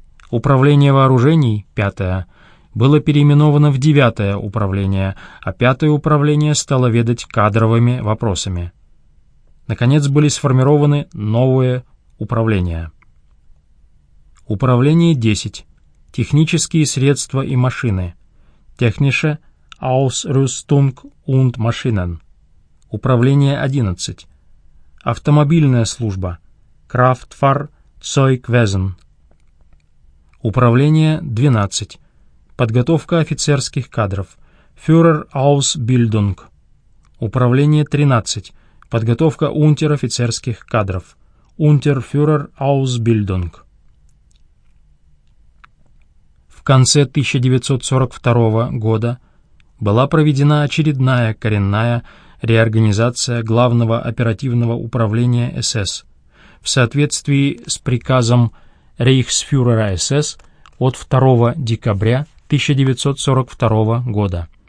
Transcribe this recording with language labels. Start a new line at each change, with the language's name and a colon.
Russian: Управление вооружений 5-е было переименовано в 9-е управление, а 5-е управление стало ведать кадровыми вопросами. Наконец, были сформированы новые управления. Управление 10. Технические средства и машины.
German: Technische Ausrüstung und Maschinen.
Russian: Управление 11. Автомобильная служба.
German: Kraftfahrzeugwesen.
Russian: Управление 12. Подготовка офицерских кадров.
German: Führerausbildung.
Russian: Управление 13. Подготовка унтер-офицерских кадров.
German: Unterführerausbildung.
Russian: В конце 1942 года была проведена очередная коренная реорганизация Главного оперативного управления СС в соответствии с приказом Рейхсфюрера СС от 2 декабря 1942 года.